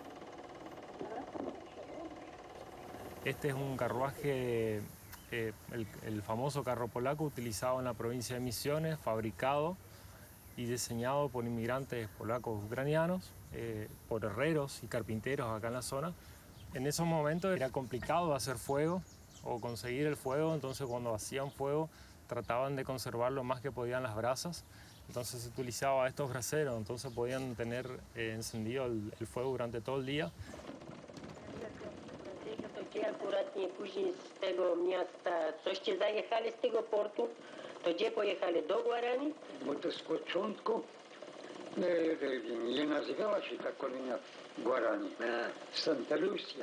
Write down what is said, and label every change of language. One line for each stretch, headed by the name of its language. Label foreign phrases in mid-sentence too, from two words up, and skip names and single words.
Spanish: Este es un carruaje, el famoso carro polaco utilizado en la provincia de Misiones, fabricado y diseñado por inmigrantes polacos ucranianos, por herreros y carpinteros acá en la zona. En esos momentos era complicado hacer fuego o conseguir el fuego, entonces cuando hacían fuego trataban de conservar lo más que podían las brasas. Entonces se utilizaba estos braseros, entonces podían tener encendido el fuego durante todo el día.
Polish: Gdzie akuratnie później z tego miasta, coście zajechali z tego portu, to gdzie pojechali? Do Guarani? Bo to z początku nie nazywała się ta kolonia Guarani. Santa Lucia.